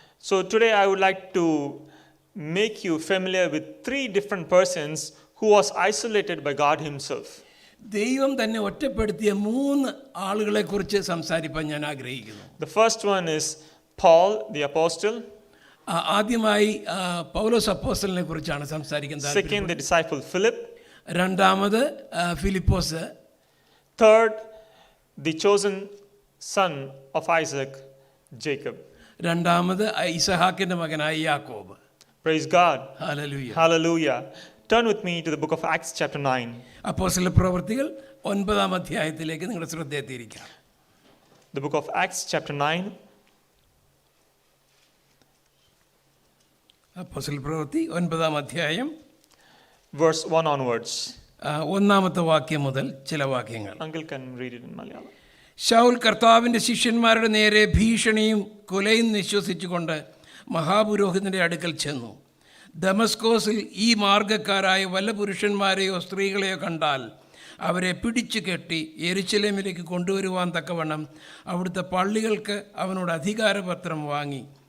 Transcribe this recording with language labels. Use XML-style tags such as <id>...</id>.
<en>So today I would like to make you familiar with three different persons who was isolated by God himself.</en> <ml>ദൈവം തന്നെ ഒറ്റപ്പെടുത്തിയ മൂന്ന് ആളുകളെ കുറിച്ച് സംസാരിക്കാൻ ഞാൻ ആഗ്രഹിക്കുന്നു.</ml> <en>The first one is Paul the apostle.</en> <ml>ആദ്യമായി പൗലോസ് അപ്പോസ്തലനെ കുറിച്ചാണ് സംസാരിക്കുന്നത്.</ml> <en>Second, the disciple Philip.</en> <ml>രണ്ടാമത് Philipose.</ml> <en>Third, the chosen son of Isaac, Jacob.</en> <ml>രണ്ടാമത് ഇസഹാക്കിന്റെ മകനായ യാക്കോബ്.</ml> <en>Praise God. Hallelujah. Hallelujah. Turn with me to the book of Acts chapter 9.</en> <ml>അപ്പോസ്തല പ്രവൃത്തികൾ 9-ാം അധ്യായത്തിലേക്ക് നിങ്ങളുടെ ശ്രദ്ധ എത്തിയിരിക്കാം.</ml> <en>The book of Acts chapter 9.</en> <ml>അപ്പോസ്തല പ്രവൃത്തി 9-ാം അധ്യായം</ml> <en>verse 1 onwards.</en> <ml>1-ാമത്തെ വാക്യം മുതൽ ചില വാക്യങ്ങൾ.</ml> <en>Uncle can read it in Malayalam.</en> <ml>Saul കർത്താവിൻ്റെ ശിഷ്യന്മാരുടെ നേരെ ഭീഷണിയും കൊലയും നിശ്വസിച്ചുകൊണ്ട് മഹാപുരോഹിതൻ്റെ അടുക്കൽ ചെന്നു. ദമസ്കോസിൽ ഈ മാർഗക്കാരായ വല്ല പുരുഷന്മാരെയോ സ്ത്രീകളെയോ കണ്ടാൽ അവരെ പിടിച്ചു കെട്ടി യെരുശലേമിലേക്ക് കൊണ്ടുവരുവാൻ തക്കവണ്ണം അവിടുത്തെ പള്ളികൾക്ക് അവനോട് അധികാരപത്രം വാങ്ങി.</ml>